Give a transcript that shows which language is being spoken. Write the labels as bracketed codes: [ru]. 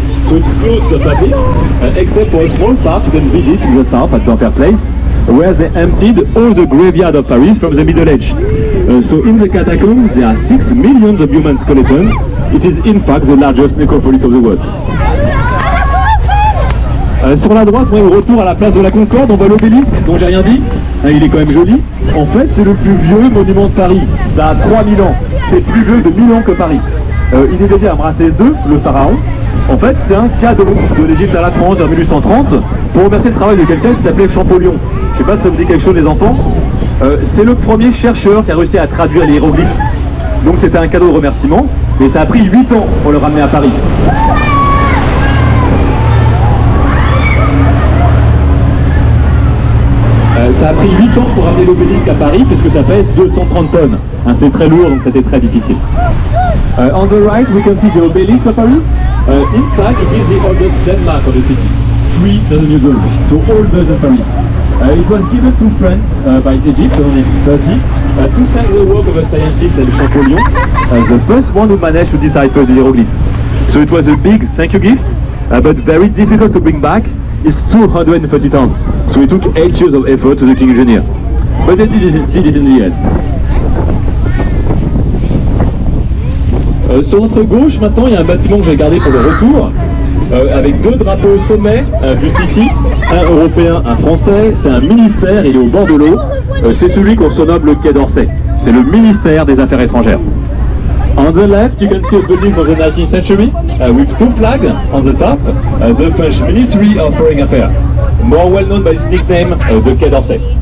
[en] So it's closed to the public, except for a small part you can visit in the south at D'Enfer Place, where they emptied all the graveyard of Paris from the Middle Age. So in the catacombs, there are 6 million of human skeletons. It is in fact the largest necropolis of the world. [fr] Sur la droite, on est au retour à la place de la Concorde, on voit l'obélisque, dont j'ai rien dit, il est quand même joli. En fait, c'est le plus vieux monument de Paris, ça a 3000 ans, c'est plus vieux de 1000 ans que Paris. Il est dédié à Ramsès II, le pharaon. En fait, c'est un cadeau de l'Égypte à la France en 1830 pour remercier le travail de quelqu'un qui s'appelait Champollion. Je sais pas si ça vous dit quelque chose les enfants. C'est le premier chercheur qui a réussi à traduire les hiéroglyphes. Donc c'était un cadeau de remerciement, mais ça a pris 8 ans pour le ramener à Paris. Ça a pris 8 ans pour ramener l'obélisque à Paris, puisque ça pèse 230 tonnes. C'est très lourd, donc c'était très difficile. [en] On the right, we can see the obelisk of Paris. In fact, it is the oldest landmark of the city. 3,000 years old, so older than Paris. It was given to France by Egypt in 1830 to thank the work of a scientist named Champollion, the first one who managed to decipher the hieroglyph. So it was a big thank you gift, but very difficult to bring back. It's 230 tons, so it took 8 years of effort to the king engineer. But they did it in the end. [fr] Sur notre gauche, maintenant, il y a un bâtiment que j'ai gardé pour le retour, avec 2 drapeaux au sommet, juste ici, un européen, un français, c'est un ministère, il est au bord de l'eau, c'est celui qu'on surnomme le Quai d'Orsay, c'est le ministère des Affaires étrangères. [en] On the left, you can see a building from the 19th century, with 2 flags on the top, the French Ministry of Foreign Affairs, more well known by its nickname, the Quai d'Orsay.